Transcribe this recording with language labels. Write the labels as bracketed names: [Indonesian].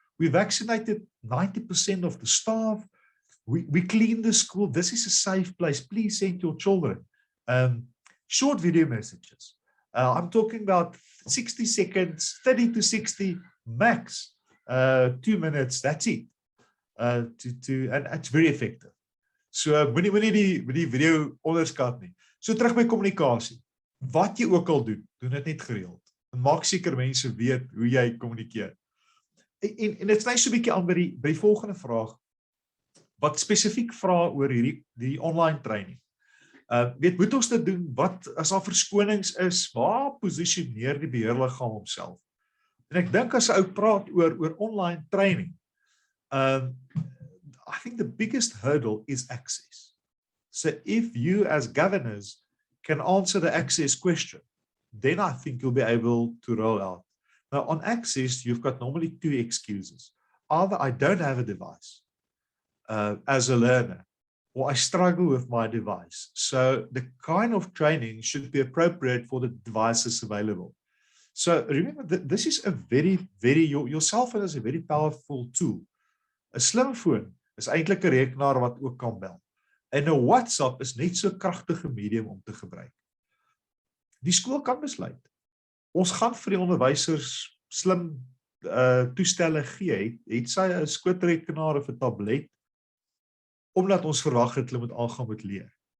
[English] We vaccinated 90% of the staff. We clean the school. This is a safe place. Please send your children. Short video messages. I'm talking about 60 seconds, 30 to 60 max, 2 minutes. That's it. And it's very effective. [Afrikaans] So moenie die video onderskat nie. So terug by kommunikasie. Wat jy ook al doen dit net gereeld. En maak seker mense weet hoe jy kommunikeer. En dit sny so 'n bietjie aan by die volgende vraag wat spesifiek vra oor die online training. Moet ons dit doen? Wat as daar verskonings is? Waar posisioneer die beheerliggaam homself? En ek dink as 'n ou praat oor online training, [English] I think the biggest hurdle is access. So if you as governors can answer the access question, then I think you'll be able to roll out. Now on access, you've got normally 2 excuses. Either I don't have a device as a learner, or I struggle with my device. So the kind of training should be appropriate for the devices available. So remember that this is a your cell phone is a very powerful tool. [Afrikaans] 'n Slim foon is eintlik 'n rekenaar wat ook kan bel. En 'n WhatsApp is net so 'n kragtige medium om te gebruik. Die skool kan besluit. Ons gaan vir die onderwysers slim toestelle gee, het sy 'n skootrekenaar of 'n tablet, omdat ons verwag het hulle moet aangaan met leer.